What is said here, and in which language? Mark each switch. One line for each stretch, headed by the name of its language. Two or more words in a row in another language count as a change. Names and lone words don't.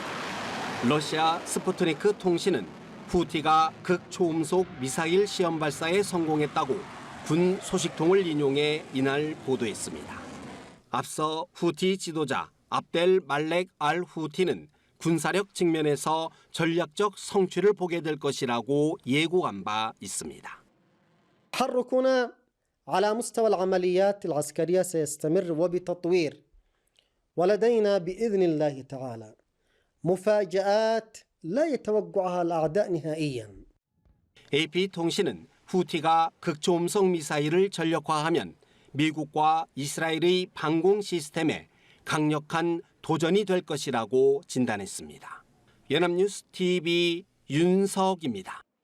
Korean: 러시아 스푸트니크 통신은 후티가 극초음속 미사일 시험 발사에 성공했다고 군 소식통을 인용해 이날 보도했습니다. 앞서 후티 지도자 압델 말렉 알 후티는 군사력 측면에서 전략적 성취를 보게 될 것이라고 예고한 바 있습니다.
Arabic: تحركنا على مستوى العمليات العسكرية سيستمر وبتطوير ولدينا بإذن الله تعالى مفاجآت لا يتوقعها الأعداء نهائيا.
Korean: AP통신은 후티가 극초음속 미사일을 전력화하면 미국과 이스라엘의 방공 시스템에 강력한 도전이 될 것이라고 진단했습니다. 연합뉴스 TV 윤석입니다.